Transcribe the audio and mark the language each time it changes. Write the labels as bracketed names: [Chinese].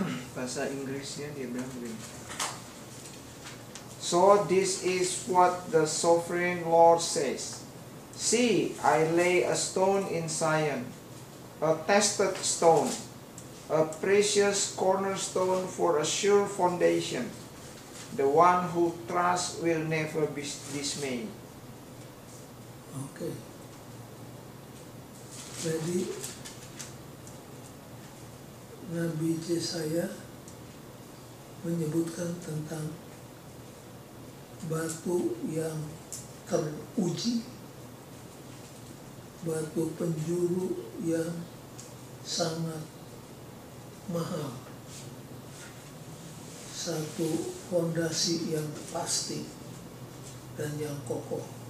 [Indonesian] Bahasa Inggrisnya dia bilang begini. [English] So this is what the sovereign Lord says. See, I lay a stone in Zion, a tested stone, a precious cornerstone for a sure foundation. The one who trusts will never be dismayed. [Indonesian] Oke. Jadi Nabi Yesaya menyebutkan tentang batu yang teruji, batu penjuru yang sangat mahal, satu fondasi yang pasti dan yang kokoh.